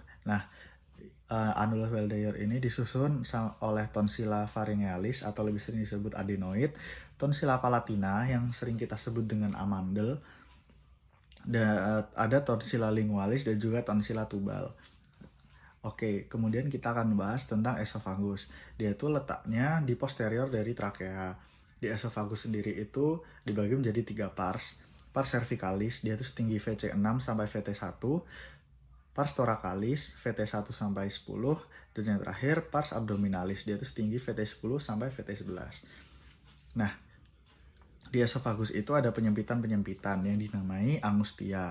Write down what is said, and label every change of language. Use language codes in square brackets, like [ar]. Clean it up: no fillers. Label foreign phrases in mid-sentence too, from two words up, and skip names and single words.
[id] Nah, annulus Waldeyer ini disusun oleh [la] tonsilla pharyngealis [id] atau lebih sering disebut adenoid, [la] tonsilla palatina [id] yang sering kita sebut dengan amandel, dan ada [la] tonsilla lingualis [id] dan juga [la] tonsilla tubal. [id] Oke, kemudian kita akan bahas tentang esofagus. Dia itu letaknya di posterior dari trakea. Di esofagus sendiri itu dibagi menjadi 3 pars. [la] Pars cervicalis, [id] dia itu setinggi VC6 sampai VT1. [la] Pars thoracalis, [id] VT1 sampai 10. Dan yang terakhir, [la] pars abdominalis, [id] dia itu setinggi VT10 sampai VT11. Nah, di esofagus itu ada penyempitan-penyempitan yang dinamai angustia.